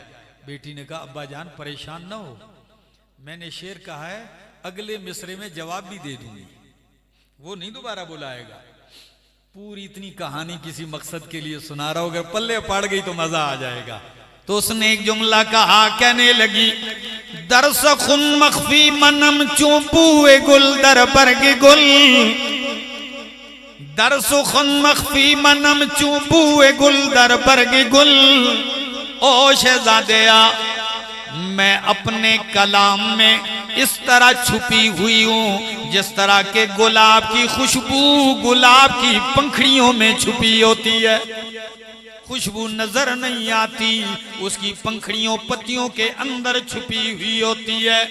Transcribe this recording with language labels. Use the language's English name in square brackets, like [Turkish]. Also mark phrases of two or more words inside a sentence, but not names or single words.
[Urdu] بیٹی نے کہا ابا جان پریشان نہ ہو، میں نے شعر کہا ہے اگلے مصرے میں جواب بھی دے دوں گی، وہ نہیں دوبارہ بلائے گا۔ پوری اتنی کہانی کسی مقصد کے لیے سنا رہا ہو، اگر پلے پڑ گئی تو مزہ آ جائے گا۔ تو اس نے ایک جملہ کہا، کہنے لگی [Persian] در سخن مخفی منم چوں بوئے گل در برگ گل، در سخن مخفی منم چوں بوئے گل در برگ گل۔ [Urdu] او شہزادیا، میں اپنے کلام میں اس طرح چھپی ہوئی ہوں جس طرح کہ گلاب کی خوشبو گلاب کی پنکھڑیوں میں چھپی ہوتی ہے۔ خوشبو نظر نہیں آتی، اس کی پنکھڑیوں پتیوں کے اندر چھپی ہوئی ہوتی ہے۔